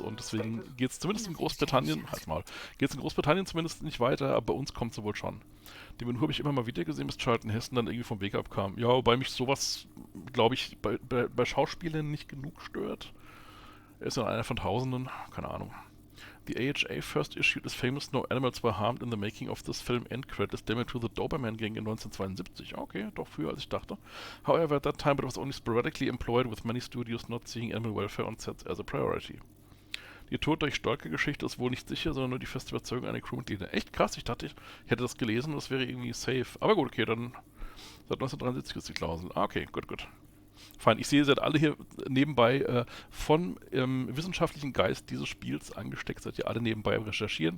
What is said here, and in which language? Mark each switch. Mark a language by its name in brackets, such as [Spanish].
[German] Und deswegen geht es zumindest in Großbritannien, geht es in Großbritannien zumindest nicht weiter, aber bei uns kommt es wohl schon. Den Ben Hur habe ich immer mal wieder gesehen, bis Charlton Heston dann irgendwie vom Weg abkam. Ja, wobei mich sowas, glaube ich, bei Schauspielern nicht genug stört. Er ist ja einer von Tausenden, keine Ahnung. [English] The AHA first issued is famous No Animals were harmed in the making of this film end credits damage to the Doberman Gang in 1972. [German] Okay, doch früher als ich dachte. [English] However, at that time it was only sporadically employed with many studios not seeing animal welfare on sets as a priority. [German] Die Tod durch Stalker-Geschichte ist wohl nicht sicher, sondern nur die feste Überzeugung einer Crewmitglieder. Echt krass, ich dachte, ich hätte das gelesen und das wäre irgendwie safe. Aber gut, okay, dann seit 1973 ist die Klausel. Ah, okay, gut. Fein, ich sehe, ihr seid alle hier nebenbei von wissenschaftlichen Geist dieses Spiels angesteckt, seid ihr alle nebenbei am Recherchieren.